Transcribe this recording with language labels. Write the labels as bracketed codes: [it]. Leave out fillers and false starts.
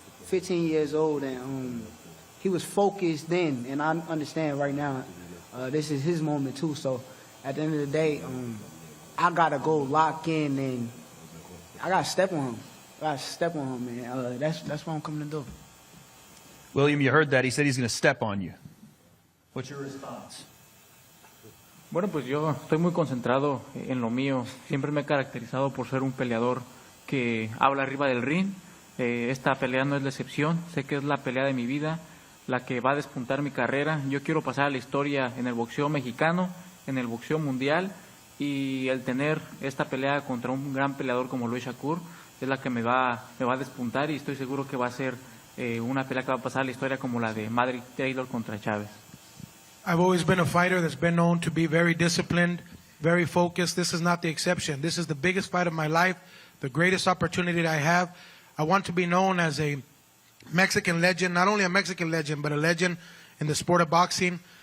[en] 15 years old, and he was focused then, and I understand right now this is his moment too. So at the end of the day, I gotta go lock in, and I gotta step on him. Man. That's what I'm coming to do. William, you heard that. He said he's going to step on you. What's your response? [es] Bueno, pues yo estoy muy concentrado en lo mío. Siempre me he caracterizado por ser un peleador que habla arriba del ring. Esta pelea no es la excepción. Sé que es la pelea de mi vida, la que va a despuntar mi carrera. Yo quiero pasar a la historia en el boxeo mexicano, en el boxeo mundial, y el tener esta pelea contra un gran peleador como Luis Shakur es la que me va a despuntar, y estoy seguro que va a ser una pelea que va a pasar a la historia como la de Madrid Taylor contra Chávez. [en] I've always been a fighter that's been known to be very disciplined, very focused. This is not the exception. This is the biggest fight of my life, the greatest opportunity that I have. I want to be known as a Mexican legend, not only a Mexican legend, but a legend in the sport of boxing.